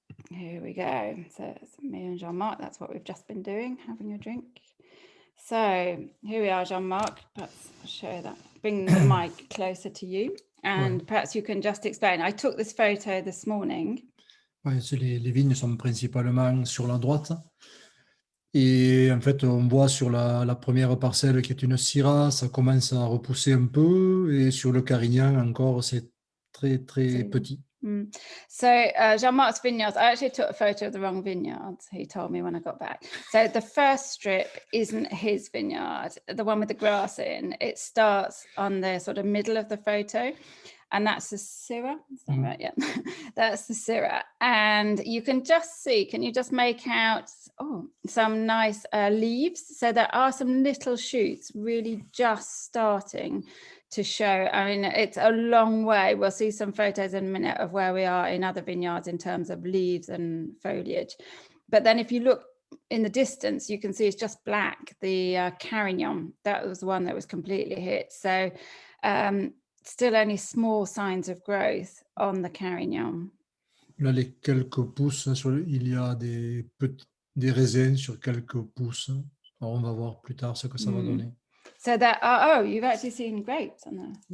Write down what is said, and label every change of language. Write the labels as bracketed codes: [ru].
[en] Here we go. So it's me and Jean-Marc, that's what we've just been doing, having a drink. So here we are, Jean-Marc. Perhaps I'll show that. Bring the mic closer to you, and perhaps you can just explain. I took this photo this morning. [fr] Ouais, les vignes sont principalement sur la droite. Et en fait, on voit sur la première parcelle qui est une Syrah, ça commence à repousser un peu. Et sur le Carignan, encore, c'est très, très petit. [en] So Jean-Marc's vineyards, I actually took a photo of the wrong vineyards, he told me when I got back. So the first strip isn't his vineyard, the one with the grass in. It starts on the sort of middle of the photo, and that's the Syrah. Is that right? Yeah, that's the Syrah. And you can just see, can you just make out some nice leaves? So there are some little shoots really just starting to show. I mean, it's a long way. We'll see some photos in a minute of where we are in other vineyards in terms of leaves and foliage. But then if you look in the distance, you can see it's just black. The Carignan, that was the one that was completely hit. So still only small signs of growth on the Carignan. [fr] Là, les quelques pousses, il y a des raisins sur quelques pousses. Alors, on va voir plus tard ce que ça va donner. [en] So that you've actually seen grapes on there.